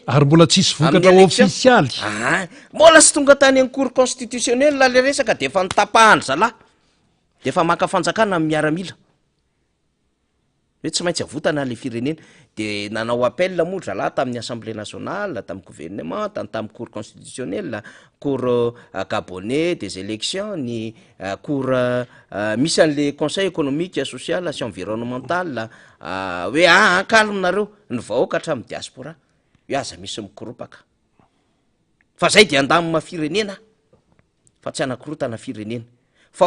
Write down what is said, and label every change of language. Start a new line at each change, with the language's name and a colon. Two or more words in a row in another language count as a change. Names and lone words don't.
Malagasy: ary mbola tsisy vokatra ofisialy mbola tsy tonga tany amin'ny
French: cour constitutionnel
Malagasy: la le resaka de efa nitapahany zalahy de efa maka fanjakana amin'ny miaramila hoe tsy maintsy avotana le firenena de nanao appel moa zalahy tamin'ny
French: assemblée nationale
Malagasy: tamin'ny gouvernement tamin'ny
French: cour constitutionnel cour gabonais des élections
Malagasy: ny cour misy an'le
French: conseil économique social
Malagasy: sy environnemental hoe ankalominareo ny vahoaka hatramin'ny diaspora hoe aza misy mikoropaka fa zay de andamina firenena fa tsy anakorotana firenena fa